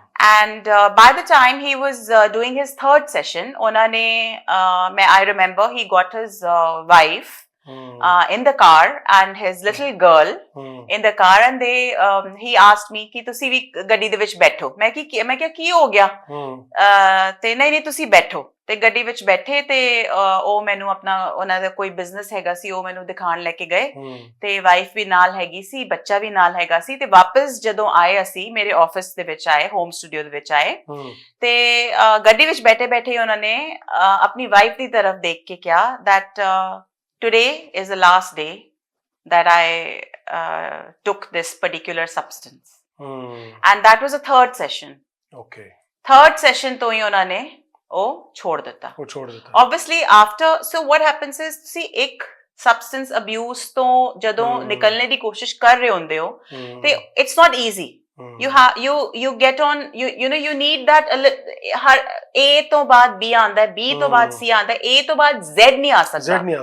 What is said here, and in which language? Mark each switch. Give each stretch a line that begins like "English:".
English: And by the time he was doing his third session, I remember he got his wife in the car and his little girl in the car, and he asked me
Punjabi: ਕਿ ਤੁਸੀਂ ਵੀ ਗੱਡੀ ਦੇ ਵਿੱਚ ਬੈਠੋ. ਮੈਂ ਕਿਹਾ ਕੀ ਹੋ ਗਿਆ, ਤੇ ਨਹੀਂ ਤੁਸੀਂ ਬੈਠੋ. ਤੇ ਗੱਡੀ ਵਿੱਚ ਬੈਠੇ, ਤੇ ਉਹ ਮੈਨੂੰ ਆਪਣਾ ਉਹਨਾਂ ਦਾ ਕੋਈ ਬਿਜ਼ਨਸ ਹੈਗਾ ਸੀ, ਉਹ ਮੈਨੂੰ ਦਿਖਾਣ ਲੈ ਕੇ ਗਏ, ਤੇ ਵਾਈਫ ਵੀ ਨਾਲ ਹੈਗੀ ਸੀ, ਬੱਚਾ ਵੀ ਨਾਲ ਹੈਗਾ ਸੀ. ਤੇ ਵਾਪਸ ਜਦੋਂ ਆਏ ਅਸੀਂ ਮੇਰੇ ਆਫਿਸ ਦੇ ਵਿੱਚ ਆਏ, ਹੋਮ ਸਟੂਡੀਓ ਦੇ ਵਿੱਚ ਆਏ, ਤੇ ਗੱਡੀ ਵਿੱਚ ਬੈਠੇ ਬੈਠੇ ਉਹਨਾਂ ਨੇ ਆਪਣੀ ਵਾਈਫ ਦੀ ਤਰਫ ਦੇਖ ਕੇ ਕਿਹਾ
English: that today is the last day that I took this particular substance. And that was the third session. Third session
Punjabi: to hi ਉਹਨਾਂ ਨੇ ਉਹ ਛੋੜ ਦਿੱਤਾ.
English: Obviously after, so what happens is, see,
Punjabi: ਇੱਕ substance abuse ਤੋਂ ਜਦੋਂ ਨਿਕਲਣੇ ਦੀ ਕੋਸ਼ਿਸ਼ ਕਰ ਰਹੇ ਹੁੰਦੇ ਹੋ, ਤੇ
English: it's not easy. You get on, you need that
Punjabi: A ਤੋਂ ਬਾਅਦ B ਆਂਦਾ ਹੈ, B ਤੋਂ ਬਾਅਦ C ਆਂਦਾ ਹੈ, A ਤੋਂ ਬਾਅਦ Z ਨਹੀਂ ਆ ਸਕਦਾ.